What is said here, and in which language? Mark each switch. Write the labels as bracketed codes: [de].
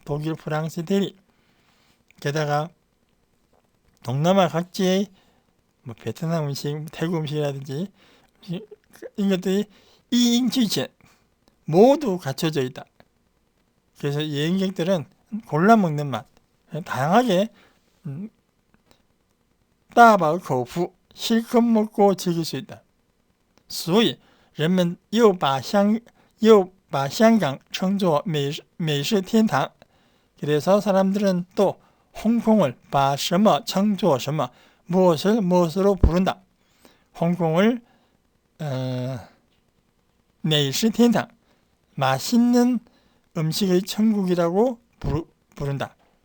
[ko] 독일, 프랑스, 이태리. 게다가 동남아 각지의 베트남 음식, 태국 음식이라든지 이런 것들이 이인俱全모두 갖춰져 있다. 그래서 여행객들은 골라 먹는 맛, 다양하게 大饱口福, 실컷 먹고 즐길 수 있다. [zh] 所以人们又把香港称作美食天堂. [ko] 그래서 사람들은 또 홍콩을 [zh] 把什么称作什么, [ko] 무엇으로 부른다. 홍콩을 美食天堂, 맛있는 음식의 천국이라고 부른다.